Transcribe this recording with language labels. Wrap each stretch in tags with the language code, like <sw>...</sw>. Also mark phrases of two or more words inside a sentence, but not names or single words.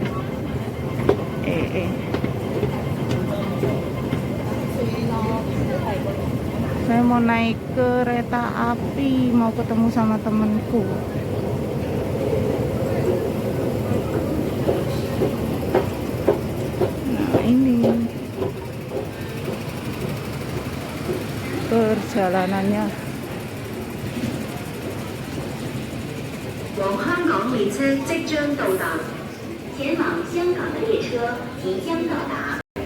<id>Saya mau naik kereta api, mau ketemu sama temenku. Ini perjalanannya.</id> <zh>由香港列車即將到達，前往香港的列車即將到達。</zh>